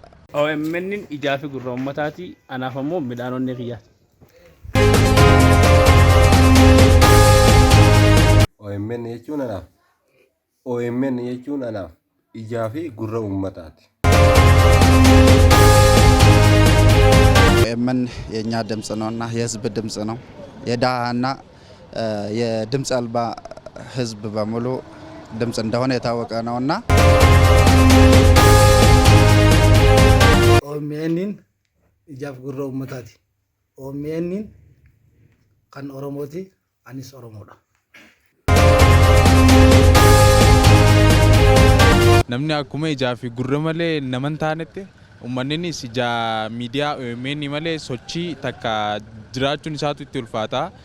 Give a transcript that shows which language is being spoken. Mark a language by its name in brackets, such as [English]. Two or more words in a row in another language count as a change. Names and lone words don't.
[Oromo] OMN ijaa fi gurra ummataati anaaf ammoo midhaan onnee kiyyaati. OMN jechuun anaaf OMN jechuun anaaf ijaa fi gurra ummataati. [Amharic] OMN የኛ ድምጽ ነውና የህዝብ ድምጽ ነው። የዳሃና የድምጽ አልባ ህዝብ በሙሉ ድምጽ እንደሆነ የታወቀ ነውና [Oromo] OMN ijaaf gurra ummataati. OMN kan Oromooti anis Oromoodha. Namni akkuma ijaa fi gurra malee naman taanetti ummannis ijaa miidiyaa OMN malee sochii takka jiraachuun isaatu itti ulfaata.